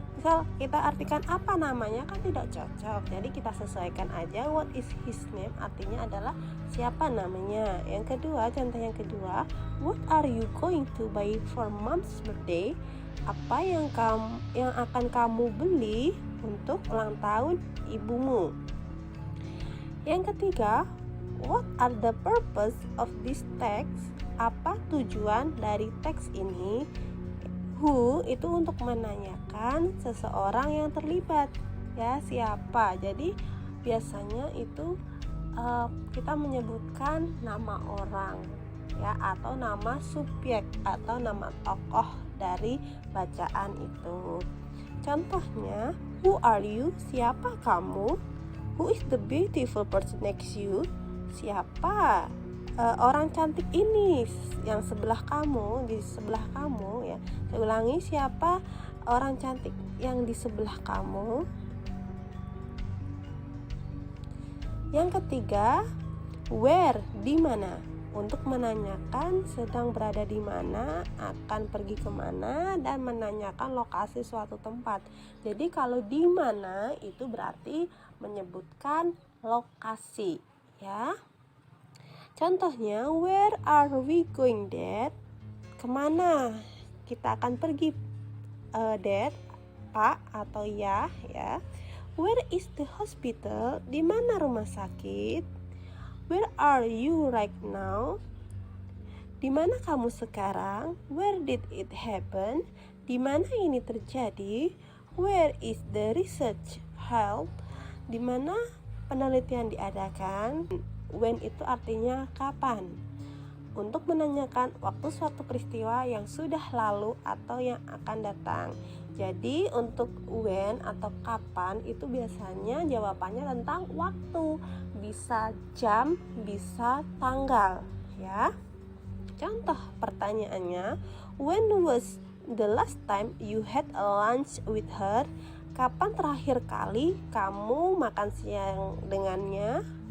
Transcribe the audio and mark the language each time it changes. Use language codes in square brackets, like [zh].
[id] Misal kita artikan apa namanya kan tidak cocok, jadi kita sesuaikan aja. [en] What is his name [id] artinya adalah siapa namanya. Yang kedua, contoh yang kedua, [en] what are you going to buy for mom's birthday? [id] Apa yang akan kamu beli untuk ulang tahun ibumu? Yang ketiga, [en] what are the purpose of this text? [id] Apa tujuan dari teks ini? Who itu untuk menanyakan seseorang yang terlibat ya, siapa. Jadi biasanya itu kita menyebutkan nama orang ya, atau nama subjek atau nama tokoh dari bacaan itu. Contohnya, [en] who are you? [id] Siapa kamu? [en] Who is the beautiful person next you? [id] Siapa orang cantik ini yang sebelah kamu, di sebelah kamu ya. Saya ulangi, siapa orang cantik yang di sebelah kamu? Yang ketiga, where, di mana, untuk menanyakan sedang berada di mana, akan pergi kemana, dan menanyakan lokasi suatu tempat. Jadi kalau di mana itu berarti menyebutkan lokasi ya. Contohnya, [en] where are we going, Dad? [id] Kemana kita akan pergi, Dad? Pak atau ya. [en] Where is the hospital? [id] Di mana rumah sakit? [en] Where are you right now? [id] Di mana kamu sekarang? [en] Where did it happen? [id] Di mana ini terjadi? [en] Where is the research held? [id] Di mana penelitian diadakan? When itu artinya kapan, untuk menanyakan waktu suatu peristiwa yang sudah lalu atau yang akan datang. Jadi untuk when atau kapan itu biasanya jawabannya tentang waktu, bisa jam, bisa tanggal ya. Contoh pertanyaannya, [en] when was the last time you had a lunch with her? [id] Kapan terakhir kali kamu makan siang dengannya?